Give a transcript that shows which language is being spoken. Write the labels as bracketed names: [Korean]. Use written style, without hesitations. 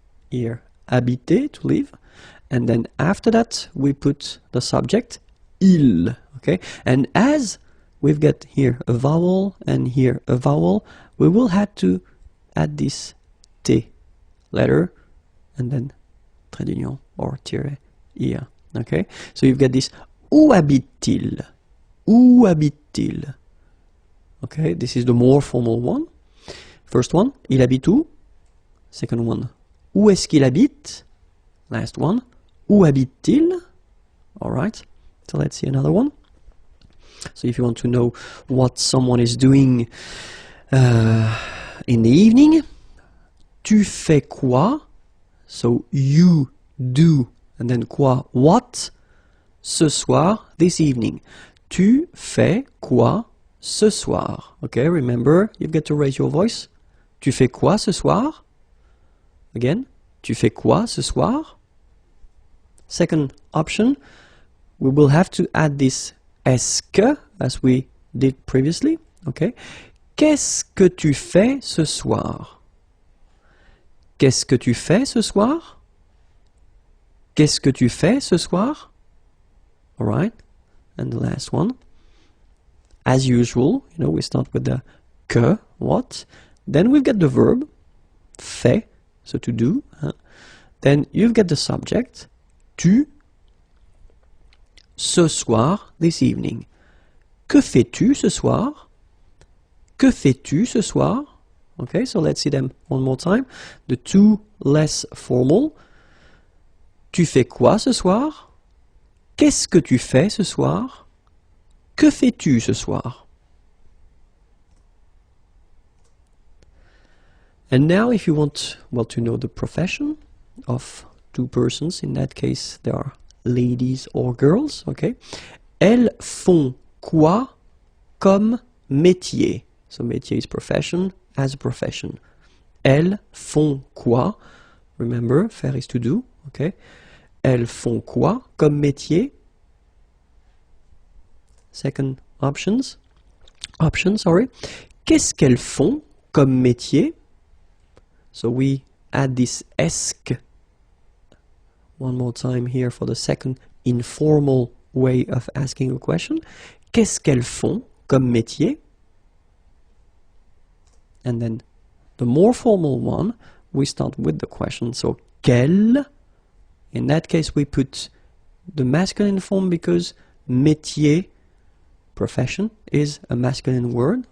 [English] Here, habiter, to live, and then after that we put the subject, il, okay? And as we've got here a vowel and here a vowel, we will have to add this T letter and then trait d'union or tiret, ir, okay? So you've got this où habite-t-il? [French] Où habite-t-il? [English] Okay, this is the more formal one. First one, il habite où? Second one, [French] Où est-ce qu'il habite? Last one. Où habite-t-il? [English] Alright, so let's see another one. So if you want to know what someone is doing in the evening, tu fais quoi? So you do, and then quoi? What? [French] Ce soir, this evening. Tu fais quoi ce soir? [English] Okay, remember, you've got to raise your voice. [French] Tu fais quoi ce soir? Again, tu fais quoi ce soir? [English] Second option, we will have to add this est-ce que, as we did previously. [French] Okay, qu'est-ce que tu fais ce soir? Qu'est-ce que tu fais ce soir? Qu'est-ce que tu fais ce soir? [English] All right, and the last one. As usual, you know, we start with the que, what. Then we've got the verb, fait, so to do. Then you've got the subject, tu. Ce soir, this evening. [French] Que fais-tu ce soir? Que fais-tu ce soir? [English] Okay, so let's see them one more time. [French] The two less formal. Tu fais quoi ce soir? Qu'est-ce que tu fais ce soir? Que fais-tu ce soir? [English] And now if you want, well, to know the profession of two persons, in that case there are ladies or girls, okay? [French] Elles font quoi comme métier? [English] So métier is profession, as a profession. Elles font quoi? Remember, faire is to do, okay? [French] Elles font quoi comme métier? Second option, sorry. Qu'est-ce qu'elles font comme métier? [English] So we add this esque one more time here for the second informal way of asking a question. [French] Qu'est-ce qu'elles font comme métier? [English] And then the more formal one, we start with the question. So, quelle? In that case, we put the masculine form because métier, profession, is a masculine word.